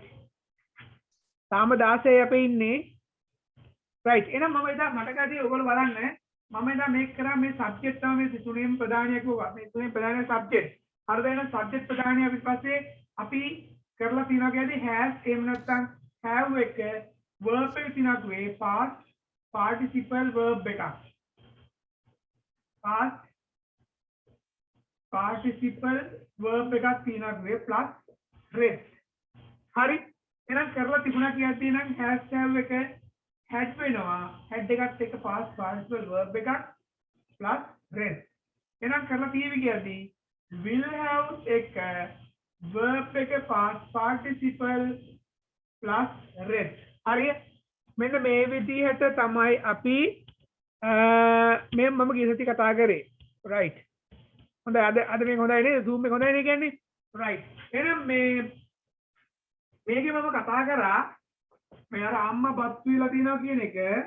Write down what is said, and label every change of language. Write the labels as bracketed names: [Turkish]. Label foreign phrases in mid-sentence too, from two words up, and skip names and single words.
[Sinhala] තාම 16 අපේ ඉන්නේ. right. එහෙනම් මම එදා මතකදී ඔයගොල්ලෝ බලන්න මම එදා මේක කරා මේ සබ්ජෙක්ට් තමයි මේ තුනෙන් ප්‍රධානිය කිව්වා. මේ තුනෙන් ප්‍රධාන සබ්ජෙක්ට්. හරිද? එහෙනම් සබ්ජෙක්ට් ප්‍රධානිය අපි පස්සේ අපි කරලා තියනවා කියන්නේ has එහෙම නැත්නම් have එක verb එක තියනකුවේ [English] past participle verb [Sinhala] එකක්. [English] past participle verb [Sinhala] එකක් තියනකුවේ [English] plus rest. [Sinhala] හරි? එහෙනම් කරලා තිබුණා කියද්දී නම් [English] has have [Sinhala] එක had වෙනවා. [English] had [Sinhala] එකත් එක්ක [English] past participle verb එකක් plus rest. [Sinhala] එහෙනම් කරලා තියෙවි කියද්දී [English] will have එක verb එක past participle plus rest. [Sinhala] හරිය? මෙන්න මේ විදිහට තමයි අපි මේ මම ගිය සති කතා කරේ. right. හොඳයි අද මේක හොඳයි නේද? zoom එක හොඳයි නේ කියන්නේ? right. එහෙනම් මේකේ මම කතා කරා මේ අර අම්මා බත් වීලා තියනවා කියන එක.